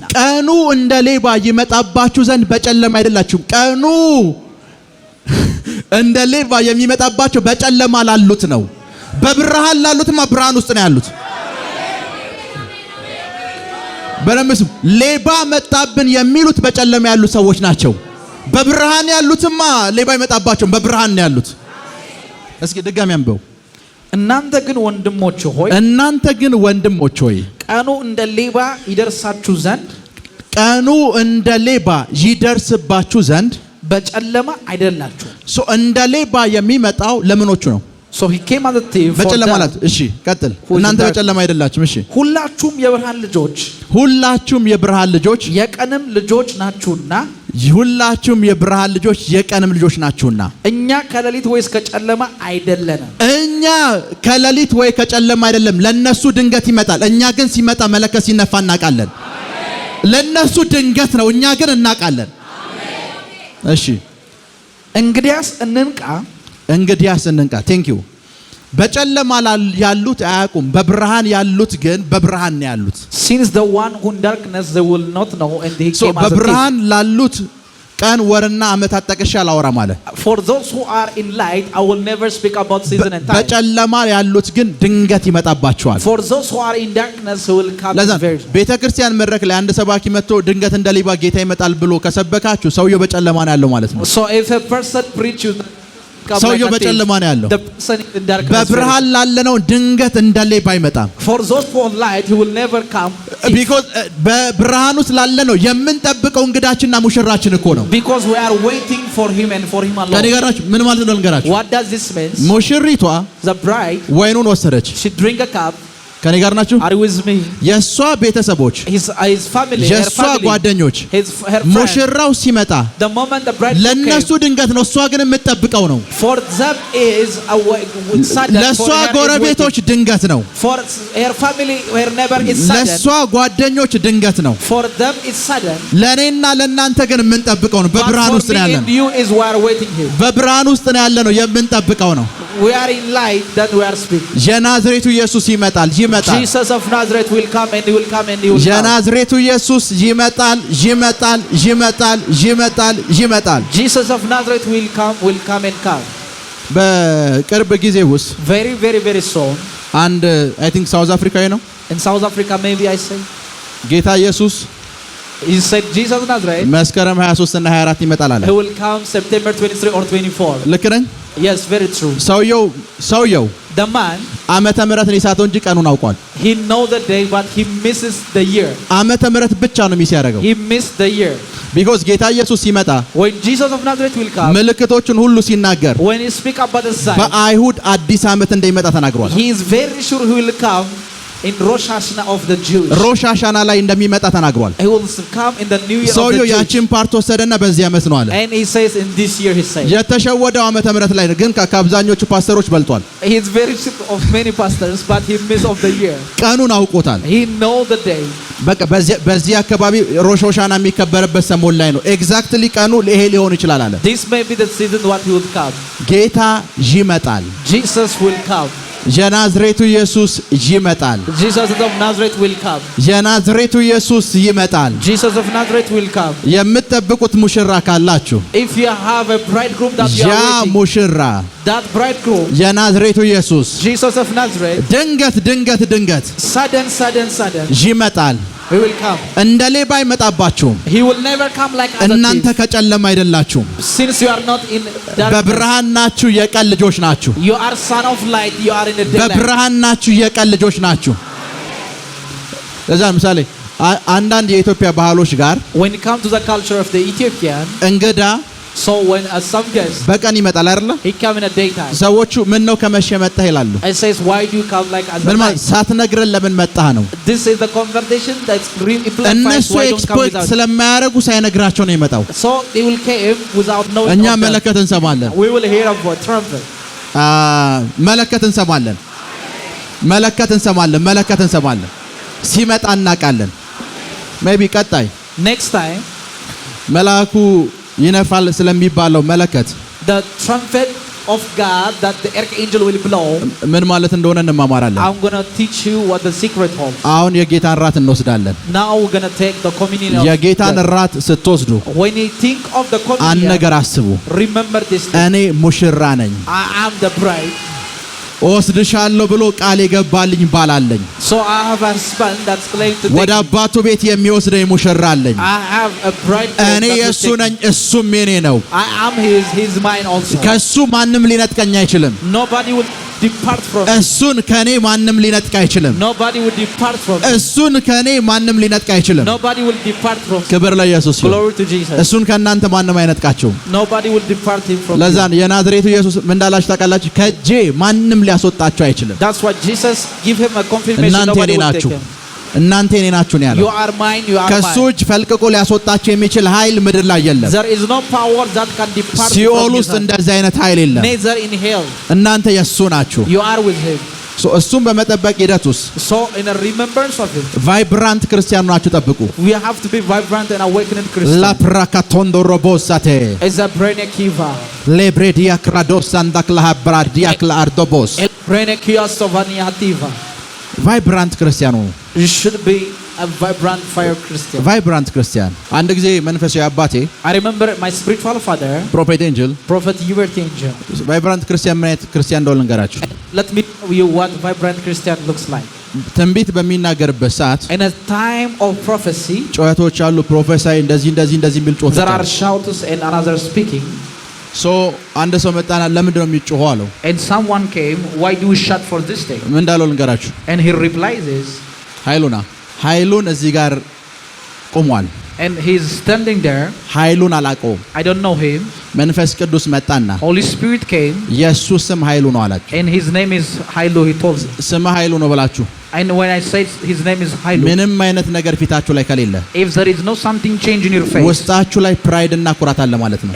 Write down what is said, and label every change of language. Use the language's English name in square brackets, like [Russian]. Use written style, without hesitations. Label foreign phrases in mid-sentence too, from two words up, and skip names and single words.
[Amharic] ቀኑ እንደ ሌባ ይመጣባችሁ ዘንድ በጨለማ አይደላችሁም። ቀኑ እንደ ሌባ የሚመጣባቸው በጨለማ ላሉት ነው። በብርሃን ላሉትማ ብርሃን ውስጥ ነው ያሉት። በረምስ ሌባ መጣብን የሚሉት በጨለማ ያሉ ሰዎች ናቸው። በብርሃን ያሉትማ ሌባ ይመጣባቸው በብርሃን ነው ያሉት። እስኪ ድጋሚ አንበው። እናንተ ግን ወንድሞች ሆይ ቀኑ እንደ ሌባ ይደርስባችሁ ዘንድ በጨለማ አይደላችሁ። እንደ ሌባ የሚመጣው ለምኖቹ ነው? [English] So he came as a thief. [Amharic] በጨለማ ማለት እሺ ቀጥል። እናንተ በጨለማ አይደላችሁም። እሺ ሁላችሁም የብርሃን ልጆች የቀንም ልጆች ናችሁና። እኛ ከሌሊት ወይስ ከጨለማ አይደለንም። እኛ ለኛ ከሌሊት ወይ ከጨለማ አይደለም ለነሱ ድንገት ይመጣል። እኛ ግን ሲመጣ መለከት ሲነፋ እናውቃለን። ለነሱ ድንገት ነው፣ እኛ ግን እናውቃለን። እሺ እንግዲያስ እንንቃ [English] thank you። [Amharic] በጨለማ ያሉት አያውቁም፣ በብርሃን ያሉት ግን በብርሃን ነው ያሉት። [English] Since the one who in darkness they will not know and he came as a thief. [Amharic] በብርሃን ላሉት ቀን ወርና ዓመታት ጠቅሼ አላወራም አለ። [English] For those who are in light I will never speak about season and time. [Amharic] በጨለማ ያሉት ግን ድንገት ይመጣባቸዋል። [English] For those who are in darkness who will come very. [Amharic] ቤተክርስቲያን መድረክ ላይ አንድ ሰባኪ መጥቶ ድንገት እንደ ሌባ ጌታ ይመጣል ብሎ ከሰበካችሁ ሰውየው በጨለማ ነው ያለው ማለት ነው። [English] So if a person preach you [Amharic] ሰውየው በጨለማ ነው ያለው። በብርሃን ላለነው ድንገት እንደ ሌባ አይመጣም። [English] For those who are light he will never come. [Amharic] Because በብርሃን ውስጥ ላለነው የምንጠብቀው እንግዳችንና ሙሽራችን እኮ ነው። [English] Because we are waiting for him and for him alone. [Amharic] ከነገራችሁ ምን ማለት ነው ልንገራችሁ። [English] What does this mean? [Amharic] ሙሽሪቷ [English] the bride [Amharic] ወይኑን ወሰደች። [English] she drink a cup. [Amharic] ከኔ ጋር ናችሁ? [English] Are you with me? [Amharic] የሷ ቤተሰቦች [English] his family, [Amharic] የሷ ጓደኞች ሙሽራው ሲመጣ [English] the moment the bride [Amharic] ለነሱ ድንገት ነው፣ እሷ ግን የምትጠብቀው ነው። [English] for them is a sudden. [Amharic] ለሷ ጎረቤቶች ድንገት ነው። [English] for her family her neighbor is sudden. [Amharic] ለሷ ጓደኞች ድንገት ነው። [English] for them is sudden. [Amharic] ለኔና ለናንተ ግን የምንጠብቀው ነው። በብርሃን ውስጥ ነው ያለነው። [English] you is we are waiting here. [Amharic] በብርሃን ውስጥ ነው ያለነው፣ የምንጠብቀው ነው። [English] we are in light that we are speaking. [Amharic] የናዝሬቱ ኢየሱስ ይመጣል። [English] Jesus of Nazareth will come and he will come and he will come. [Amharic] የናዝሬቱ ኢየሱስ ይመጣል። [English] Jesus of Nazareth will come and come. [Amharic] በቅርብ ጊዜ ውስጥ [English] very very very soon [Amharic] አንድ [English] I think [Amharic] ሳውዝ አፍሪካዊ ነው። [English] in South Africa maybe I say [Amharic] ጌታ ኢየሱስ [English] he said Jesus of Nazareth [Amharic] መስከረም 23 እና 24 ይመጣል አለ። [English] he will come September 23 or 24. [Amharic] ልክ ነኝ? [English] yes very true. [Amharic] ሰውየው [English] the man [Amharic] ዓመተ ምህረትን ይሳተው እንጂ ቀኑን አውቋል። [English] he know the day but he misses the year. [Amharic] ዓመተ ምህረት ብቻ ነው ሚስ ያደረገው። [English] he missed the year. [Amharic] because ጌታ ኢየሱስ ሲመጣ [English] when Jesus of Nazareth will come [Amharic] ምልክቶቹን ሁሉ ሲናገር [English] when he speak about the sign [Amharic] በአይሁድ አዲስ ዓመት እንደሚመጣ ተናግሯል። [English] he is very sure he will come in Rosh Hashanah of the Jews. [Amharic] ሮሽ ሃሻና ላይ እንደሚመጣ ተናግሯል። [English] he will come in the new year of the [Amharic] ሰውየው [English] Jews. [Amharic] ያቺን ፓርት ወሰደና በዚህ ዓመት ነው አለ። [English] and he says in this year he says [Amharic] የተሸወደው ዓመተ ምህረት ላይ ግን ከአብዛኞቹ ፓስተሮች በልጧል። [English] he is very sure of many pastors but he miss of the year. [Amharic] ቀኑን አውቆታል። [English] he know the day. [Amharic] በቃ በዚህ አካባቢ ሮሽ ሃሻና የሚከበርበት ሰሞን ላይ ነው። ኤግዛክትሊ ቀኑ ይሄ ሊሆን ይችላል አለ። [English] this may be the season what he will come. [Amharic] ጌታ ይመጣል። [English] Jesus will come. [Amharic] የናዝሬቱ ኢየሱስ ይመጣል። [English] Jesus of Nazareth will come. [Amharic] የናዝሬቱ ኢየሱስ ይመጣል። [English] Jesus of Nazareth will come. [Amharic] የምትጠብቁት ሙሽራ ካላችሁ [English] if you have a bridegroom that you are waiting [Amharic] ሙሽራ [English] that bridegroom [Amharic] የናዝሬቱ ኢየሱስ [English] Jesus of Nazareth [Amharic] ድንገት [English] sudden [Amharic] ይመጣል። [English] he will come. [Amharic] እንደ ሌባ አይመጣባችሁም። [English] he will never come like as a thief. [Amharic] እናንተ ከጨለማ አይደላችሁም። [English] since you are not in darkness [Amharic] በብርሃን ናችሁ፣ የቀን ልጆች ናችሁ። [English] you are son of light, you are in the daylight. [Amharic] በብርሃን ናችሁ፣ የቀን ልጆች ናችሁ። ለዛ ምሳሌ አንዳንድ የኢትዮጵያ ባህሎች ጋር [English] when it comes to the culture of the Ethiopian [Amharic] እንግዳ [English] so when some guest [Amharic] በቀን ይመጣል አይደል? [English] he come in a daytime. [Amharic] ሰዎቹ ምን ነው ከመሸ መጣህ ይላሉ። [English] and says why do you come like as a night? [Amharic] ሳትነግረን ለምን መጣህ ነው። [English] this is the conversation that's really [Amharic] እነሱ ኤክስፐርት ስለማያረጉ ሳይነግራቸው ነው የመጣው። [English] so they will came without knowing. [Amharic] እኛ መለከት እንሰማለን። [English] we will hear a trumpet. [Amharic] መለከት እንሰማለን። ሲመጣ እናውቃለን። ሜቢ ቀጣይ [English] next time [Amharic] መልአኩ ይነፋል ስለሚባለው መለከት [English] the trumpet of God that the archangel will blow [Amharic] ምን ማለት እንደሆነ እንማማራለን። [English] I'm going to teach you what the secret holds. [Amharic] አሁን የጌታን ራት እንወስዳለን። [English] now we're going to take the communion of [Amharic] የጌታን ራት ስትወስዱ [English] when you think of the communion [Amharic] አንድ ነገር አስቡ። [English] remember this thing. [Amharic] እኔ ሙሽራ ነኝ። [English] I am the bride. [Amharic] ወስድሻለሁ ብሎ ቃል የገባልኝ ባል አለኝ። [English] so I have a husband that's claimed to [Amharic] ወደ አባቱ ቤት የሚወስደኝ ሙሽራ አለኝ። [English] I have a bride. [Amharic] እኔ የሱ ነኝ፣ እሱም የኔ ነው። [English] I am his mine also. [Amharic] ከሱ ማንም ሊነጥቀኝ አይችልም። [English] nobody will depart from [Amharic] እሱን ከኔ ማንም ሊነጥቅ አይችልም። [English] nobody will depart from [Amharic] እሱን ከኔ ማንም ሊነጥቅ አይችልም። [English] nobody will depart from [Amharic] ክብር ለኢየሱስ ይሁን። [English] glory to Jesus. [Amharic] እሱን ከናንተ ማንም አይነጥቃችሁም። [English] nobody will depart him from [Amharic] ለዛ የናዝሬቱ ኢየሱስ ምን እንዳላችሁ ታውቃላችሁ? ከጄ ማንም ሊያስወጣችሁ አይችልም። [English] that's why Jesus give him a confirmation. nobody will take him. [Amharic] እናንተ የኔ ናችሁ ነው ያለው። [English] You are mine, you are [Amharic] ከሱ [English] mine. [Amharic] እጅ ፈልቅቆ ሊያስወጣቸው የሚችል ኃይል ምድር ላይ የለም። [English] There is no power that can depart [Amharic] ሲኦል [English] from [Amharic] ውስጥ [English] his hand. [Amharic] እንደዚህ አይነት ኃይል የለም። [English] Neither in hell. [Amharic] እናንተ የሱ ናችሁ። [English] You are with him. [Amharic] እሱም በመጠበቅ ሂደት ውስጥ [English] So in a remembrance of him, vibrant Christian [Amharic] ናችሁ ጠብቁ። [English] we have to be vibrant and awakened Christians. ላፕራካቶንዶ ሮቦሳቴ Is a brain kiva. ሌብሬዲያ ክራዶስ አንዳክላ ብራዲያ ክላርዶቦስ El brain kiastovaniativa. vibrant Christianu You should be a vibrant fire Christian. vibrant Christian። [Amharic] አንድ ጊዜ መንፈሳዊ አባቴ [English] I remember my spiritual father, [Amharic] ፕሮፌት ኤንጅል [English] Prophet Hubert Angel. vibrant Christian [Amharic] ምን አይነት ክርስቲያን እንደሆነ ልንገራችሁ። [English] Let me tell you what vibrant Christian looks like. [Amharic] ትንቢት በሚናገርበት ሰዓት [English] In a time of prophecy, [Amharic] ጩኸቶች አሉ። ፕሮፌሳይ እንደዚህ የሚል ጩኸቶች [English] there are [Amharic] አሉ። [English] shouts and another speaking. [Amharic] አንድ ሰው መጣና ለምንድን ነው የሚጮኸው አለው። [English] And someone came, why do you shout for this thing? [Amharic] ምን እንዳለው ልንገራችሁ። [English] And he replies is, [Amharic] ኃይሉን እዚህ ጋር ቆሟል። [English] and he's standing there. [Amharic] ኃይሉን አላውቀውም። [English] I don't know him. [Amharic] መንፈስ ቅዱስ መጣና [English] Holy Spirit came, [Amharic] የሱ ስም ኃይሉ ነው አላችሁ። [English] and his name is Hailu, he told me. [Amharic] ስም ኃይሉ ነው ብላችሁ [English] And when I said his name is Hailu, [Amharic] ምንም አይነት ነገር ፊታችሁ ላይ ከሌለ if there is no something change in your face, ውስጣችሁ ላይ ፕራይድ እና ኩራት አለ ማለት ነው።